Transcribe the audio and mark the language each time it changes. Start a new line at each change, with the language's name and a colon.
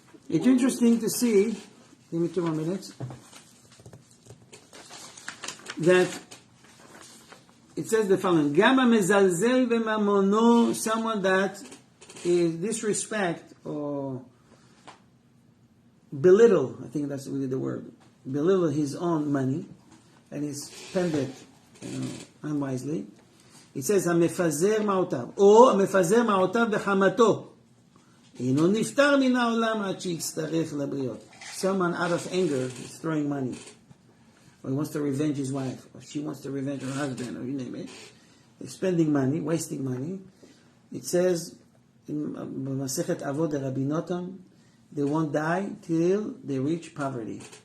English: It's interesting to see, give me 2 more minutes, that it says the following,
Hebrew: Gama mezalzel b'mamono,
English: someone that is disrespect or belittle, I think that's really the word, belittle his own money and he spend it unwisely. It says,
Hebrew: המפזר מעותיו, או המפזר מעותיו בחמתו. אינו נפטר מן העולם עד שיצטרך לבריות.
English: Someone out of anger is throwing money. Or he wants to revenge his wife. Or she wants to revenge her husband, or you name it. They're spending money, wasting money. It says, in Masechet Avot Rabbi Notam, they won't die till they reach poverty.